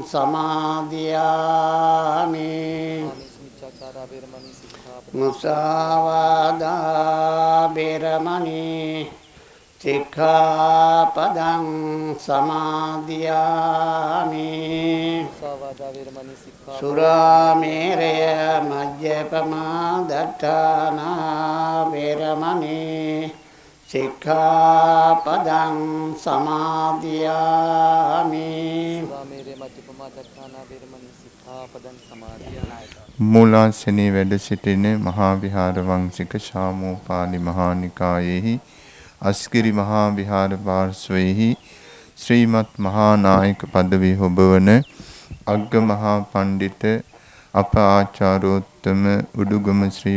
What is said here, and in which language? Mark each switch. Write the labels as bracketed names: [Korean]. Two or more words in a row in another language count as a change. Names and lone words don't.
[Pali] සමාදියාමි මුසාවාදා වේරමණී සික්ඛාපදං සමාදියාමි සුරාමේරය මජ්ජපමා දට්ඨානා වේරමණී සික්ඛාපදං සමාදියාමි [Sinhala] මූලාසනයේ වැඩ සිටින මහා විහාර වංශික ශාමෝපාලි මහානිකායෙහි අස්කිරි මහා විහාර පාර්ශ්වයෙහි ශ්‍රීමත් මහා නායක පදවි හොබවන අග්ග මහා පණ්ඩිත අප ආචාර්යෝත්තම උඩුගම ශ්‍රී